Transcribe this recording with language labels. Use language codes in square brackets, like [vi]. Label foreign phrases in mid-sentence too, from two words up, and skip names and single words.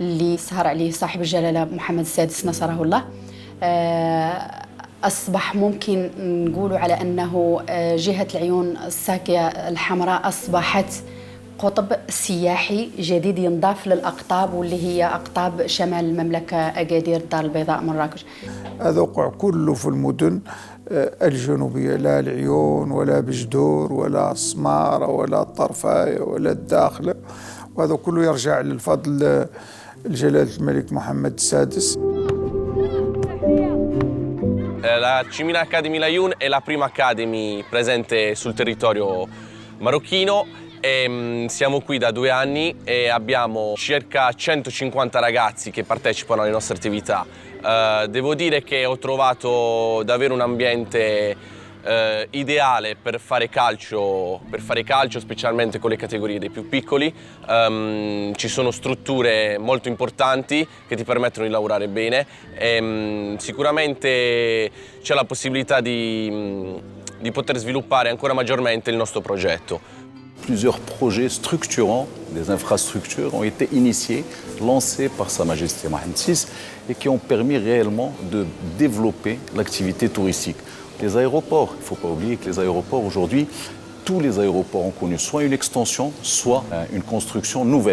[ar] اللي سهر عليه صاحب الجلالة محمد السادس نصره الله أصبح ممكن نقول على أنه جهة العيون الساكية الحمراء أصبحت قطب سياحي جديد ينضاف للأقطاب واللي هي أقطاب شمال المملكة أكادير الدار البيضاء مراكش. هذا وقع كله في المدن الجنوبية، لا العيون ولا بجدور ولا السمارة ولا الطرفاية ولا الداخلة، وهذا كله يرجع للفضل جلالة الملك محمد السادس. [it] La Cimina Academy Laayoune è la prima academy presente sul territorio marocchino. Siamo qui da 2 anni e abbiamo circa 150 ragazzi che partecipano alle nostre attività. Devo dire che ho trovato davvero un ambiente ideale per fare calcio, specialmente con le categorie dei più piccoli. Ci sono strutture molto importanti che ti permettono di lavorare bene. Sicuramente c'è la possibilità di poter sviluppare ancora maggiormente il nostro progetto. [fr] Plusieurs projets structurants, des infrastructures ont été initiés, lancés par Sa Majesté Mohammed VI et qui ont permis réellement de développer l'activité touristique. Les aéroports, il ne faut pas oublier que les aéroports aujourd'hui, tous les aéroports ont connu soit une extension, soit une construction nouvelle.